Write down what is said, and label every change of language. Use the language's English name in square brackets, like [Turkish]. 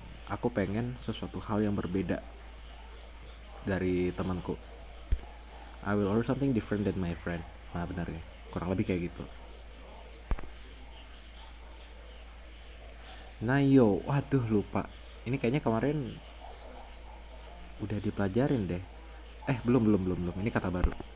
[Indonesian] Aku pengen sesuatu hal yang berbeda dari temanku. [English] I will order something different than my friend. [Indonesian] Nah, benar ya. Kurang lebih kayak gitu. Nayo, waduh lupa. Ini kayaknya kemarin udah dipelajarin deh. Belum. Ini kata baru.